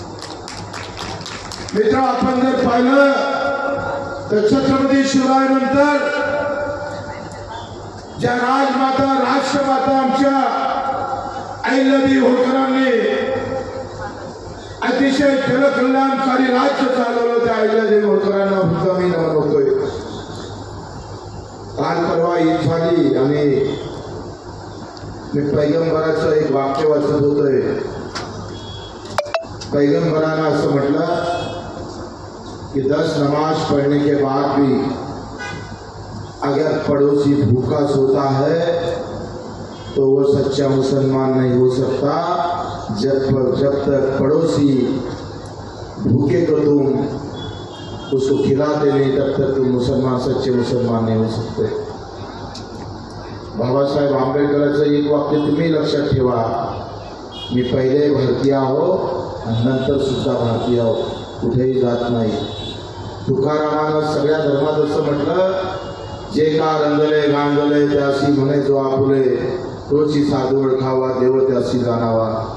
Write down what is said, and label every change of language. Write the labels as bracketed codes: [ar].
[mr] मित्र, आपण जर पाहिलं तर छत्रपती शिवराय नंतर ज्या राजमाता राष्ट्रमाता आमच्या अहिल्यादेवी होळकरांनी अतिशय जनकल्याणकारी राज्य चालवलं, त्या अहिल्यादेवी होळकरांना सुद्धा मी नमन होतोय। काल परवा ईद झाली आणि मी पैगंबराचं एक वाक्य वाचत होतोय। पैगंबरानं असं म्हटलं कि [hi] 10 नमाज पढ़ने के बाद भी अगर पड़ोसी भूखा सोता है तो वो सच्चा मुसलमान नहीं हो सकता। जब तक पड़ोसी भूखे को तुम उसको खिलाते नहीं तब तक तुम मुसलमान सच्चे मुसलमान नहीं हो सकते। [mr] बाबासाहेब आंबेडकरांचं एक वाक्य तुम्ही लक्षात ठेवा, मी पहिले भारतीय आहो आणि नंतर सुद्धा भारतीय आहो, कुठेही जात नाही। तुकारामानं सगळ्या धर्मात असं म्हटलं, जे का रंगले गांगले त्यासी म्हणे जो आपुले, तोची साधू ओळखावा देव त्यासी जाणावा।